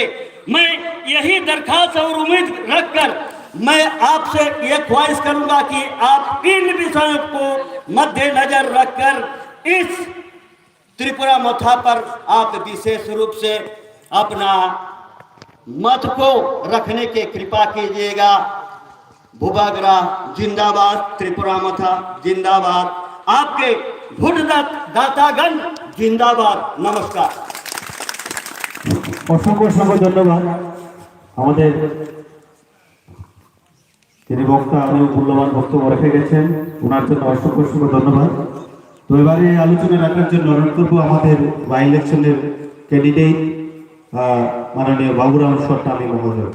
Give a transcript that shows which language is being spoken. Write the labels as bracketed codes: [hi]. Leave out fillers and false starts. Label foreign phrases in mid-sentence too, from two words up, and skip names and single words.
[hi] मैं यही दरखास्त और उम्मीद रखकर मैं आपसे ये ख्वाहिश करूंगा कि आप इन विषयों को मद्देनजर रखकर इस त्रिपुरा मथा पर आप विशेष रूप से अपना मत को रखने के कृपा कीजिएगा। भूबागरा जिंदाबाद, त्रिपुरा मथा जिंदाबाद, आपके भोट दातागण जिंदाबाद। नमस्कार। असंख्य धन्यवाद। [bn] তিনি বক্তা মূল্যবান বক্তব্য রেখে গেছেন, ওনার জন্য অসংখ্য ধন্যবাদ। তো এবারে আলোচনা রাখার জন্য অনুরোধ করবো আমাদের [en] by election's candidate [bn] মাননীয় বাবুরাম সরকারি মহোদয়।